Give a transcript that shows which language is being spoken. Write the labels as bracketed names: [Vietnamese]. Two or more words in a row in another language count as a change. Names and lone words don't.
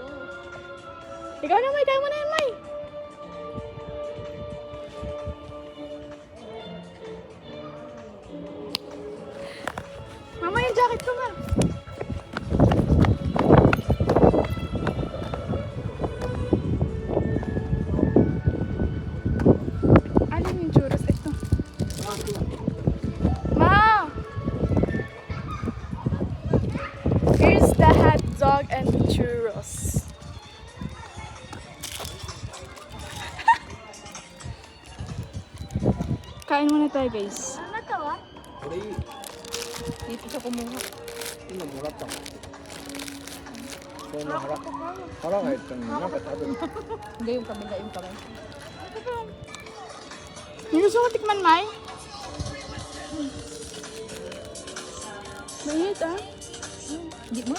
[Filipino] Ikaw na, May. Kaya mo na yan, May. Mama, yung jacket ko nga. Ano yung churros? Ito. Ma! [English] Here's the hot dog and the churros. [Filipino] Kain muna tayo, guys. Ano to ah? [Japanese] これいい。 [Filipino] Dito siya kumuha. [Japanese] 今もらったの。そんな腹が減ったのになんか食べる。 [Filipino] Hindi yung kabila yung kamay. May gusto mo tikman, Mai? Mainit, ah. Hindi mo?